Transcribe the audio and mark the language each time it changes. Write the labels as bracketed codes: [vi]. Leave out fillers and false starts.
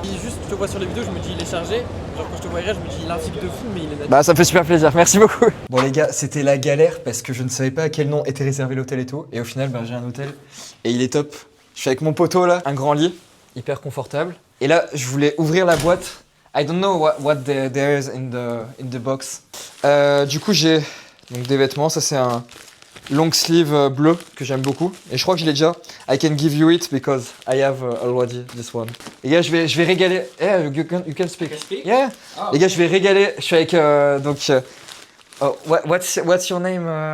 [fr] Juste je te vois sur les vidéos, je me dis il est chargé. Genre quand je te vois je me dis il a un physique de fou mais il est natif. Bah ça me fait super plaisir, merci beaucoup. Bon les gars, c'était la galère parce que je ne savais pas à quel nom était réservé l'hôtel et tout. Et au final bah, j'ai un hôtel et il est top. Je suis avec mon poteau là, un grand lit, hyper confortable. Et là je voulais ouvrir la boîte. [en] I don't know what there is in the box. [fr] Du coup j'ai donc des vêtements, ça c'est un long sleeve bleu que j'aime beaucoup. Et je crois que je l'ai déjà. [en] I can give you it because I have already this one. [fr] Les gars, je vais régaler. [en] Yeah, you can speak. Yeah. [fr] Les gars, je vais régaler. Je suis avec [en] oh, what's your name?